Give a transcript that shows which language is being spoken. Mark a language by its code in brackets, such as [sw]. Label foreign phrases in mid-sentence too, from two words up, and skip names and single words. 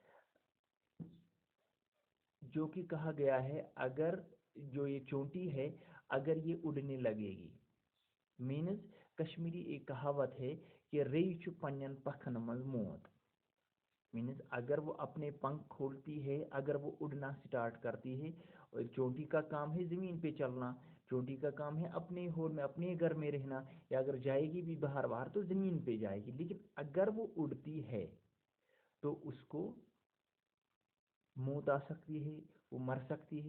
[ur] جو کہ کہا گیا ہے اگر جو یہ چونٹی ہے اگر یہ اڑنے لگے گی، مینز کشمیری ایک کہاوت ہے کہ [ks] ری چھُ پنن پکھن منٛز موت، [ur] مینز اگر وہ اپنے پنکھ کھولتی ہے، اگر وہ اڑنا سٹارٹ کرتی ہے، اور چونٹی کا کام ہے زمین پہ چلنا، چونٹی کا کام ہے اپنے ہول میں اپنے گھر میں رہنا، یا اگر جائے گی بھی باہر تو زمین پہ جائے گی، لیکن اگر وہ اڑتی ہے تو اس کو موت آ سکتی ہے، وہ مر سکتی ہے۔